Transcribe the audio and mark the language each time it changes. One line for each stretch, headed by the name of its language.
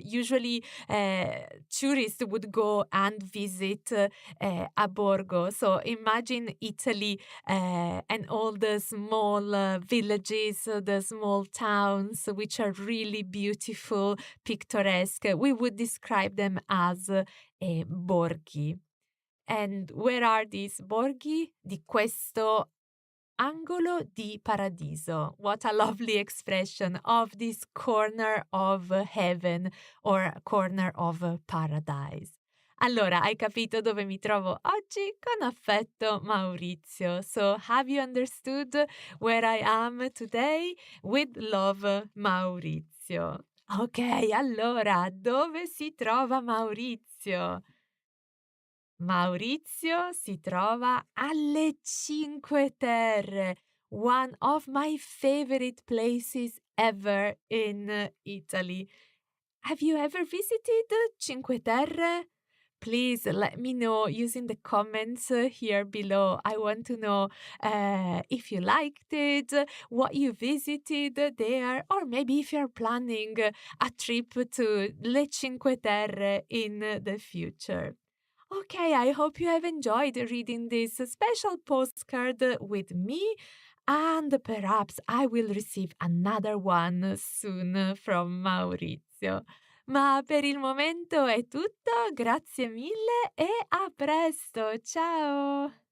English: Usually, tourists would go and visit a borgo. So imagine Italy and all the small villages, the small towns, which are really beautiful, picturesque. We would describe them as borghi. And where are these borghi?
Italian: Di questo angolo di paradiso.
English: What a lovely expression of this corner of heaven or corner of paradise.
Italian: Allora, hai capito dove mi trovo oggi? Con affetto, Maurizio.
English: So, have you understood where I am today? With love, Maurizio.
Italian: Ok, allora, dove si trova Maurizio? Maurizio si trova alle Cinque Terre,
English: one of my favorite places ever in Italy. Have you ever visited Cinque Terre? Please let me know using the comments here below. I want to know if you liked it, what you visited there, or maybe if you're planning a trip to Le Cinque Terre in the future. Okay, I hope you have enjoyed reading this special postcard with me, and perhaps I will receive another one soon from Maurizio.
Italian: Ma per il momento è tutto, grazie mille e a presto, ciao!